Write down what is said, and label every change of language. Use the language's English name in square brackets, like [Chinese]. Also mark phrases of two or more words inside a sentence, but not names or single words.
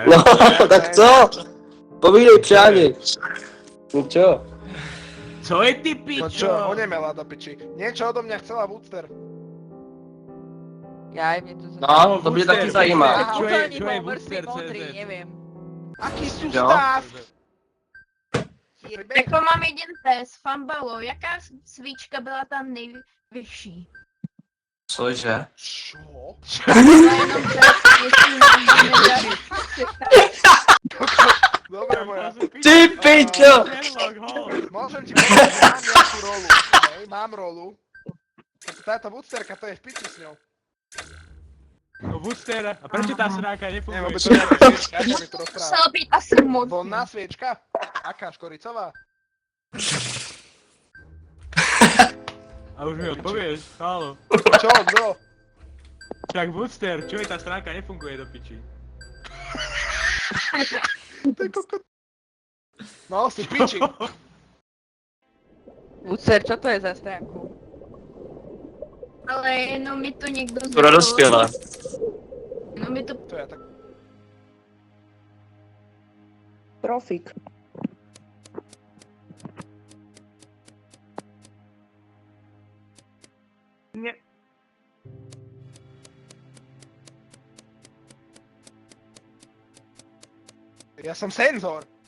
[Czech] no, tak co? Povídej přáni. [Slovak] No čo? [Czech] Co je ty [Slovak] No čo, pičo? [Czech] onemela do piči. [Slovak] Niečo odo mňa chcela Woodster. [Czech] Já mě to No, to mě taky zajímá. Aha, [Slovak] Čo je- úplný čo je bol mŕtvý Booster modrý, CZ? neviem. Aký Jo. sústav? [Czech] Jako mám jeden test, Fambalo, jaká svíčka byla ta nejvyšší? Cože? [Slovak] Čo? [Czech] Jenom test, jestli můžeme [Slovak] Dobre moja. Ty pičo! Môžem ti povedať, že mám nejakú rolu. Hej, mám rolu. Táto Woodsterka, to je v piči s ňou. No Woodster, a prečo tá sráka Neviem, nefunguje? aby to nejaká sviečka, ako mi to rozpráva. [Czech] musela být asi moc. [Slovak] Vonná sviečka? Aká, škoricová? A už mi odpovieš, halo. Čo, kto? Však Woodster, čo je tá stránka nefunguje do piči? To je kokot. No, si v piči. Lucer, čo to je za stránku? [Czech] Ale jenom mi to někdo Pro dospělé. Jenom mi to To je tak. Profik. [Slovak] Ja som senzor.